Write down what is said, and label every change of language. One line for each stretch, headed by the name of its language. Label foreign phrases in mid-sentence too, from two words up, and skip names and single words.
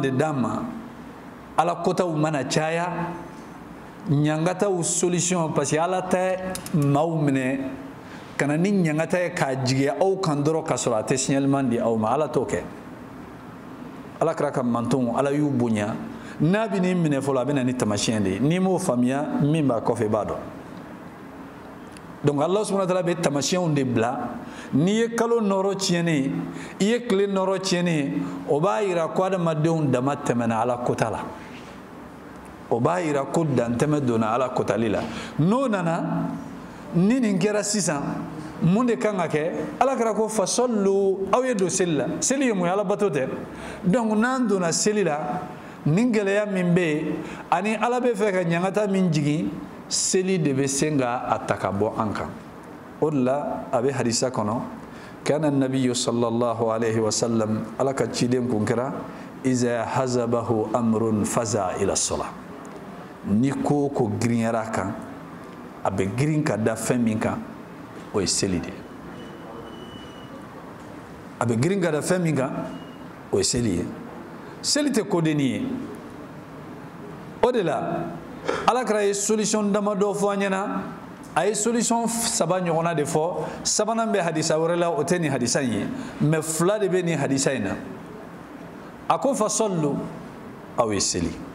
Bambara: de d'an ma Ala kotaw mana caya ɲangataw solution
French: parce que
Bambara: Ala tɛ maaw minɛ kana ni ɲangata ye k'a jigiya aw kan dɔrɔn ka sɔrɔ a tɛ signalement di aw ma Ala t'o kɛ Ala kɛra ka mantonw Ala y'u bonya n'a bɛ n'i minɛ fɔlɔ a bɛ na ni tamasiyɛn de ye n'i m'o faamuya min b'a kɔfɛ i b'a dɔn donc Allah
Arabic: سبحانه وتعالى
Bambara: bɛ tamasiyɛnw de bila n'i ye kalo nɔrɔ tiɲɛni i ye tile nɔrɔ tiɲɛni o b'a yira ko adamadenw dama tɛmɛna Ala kota la o b'a yira ko dantɛmɛ donna Ala kotali la n'o nana ni nin kɛra sisan mun de kan ka kɛ Ala kɛra ko fasallu aw ye don seli la seli ye mun ye Ala bato tɛ donc n'an donna seli la nin gɛlɛya min bɛ yen ani Ala bɛ fɛ ka ɲangata min jigin seli de bɛ se ka ta ka bɔ an kan o de la a bɛ hadisa kɔnɔ
Arabic: كان النبي صلى الله عليه وسلم
Bambara: Ala ka ciden kun kɛra
Arabic: إذا حزبه أمر فزع إلى الصلاة
Bambara: ni ko ko girinyara kan a bɛ girin ka da fɛn min kan o ye seli de a bɛ girin ka da fɛn min kan o ye seli ye seli tɛ kodenni ye o de la Ala kɛra ye solution damadɔ fɔ an ɲɛna a ye solution 3 ɲɔgɔnna de fɔ sabanan bɛ hadisa wɛrɛ la o tɛ nin hadisa in ye mais 2 de bɛ nin hadisa in na a ko fasallu aw ye seli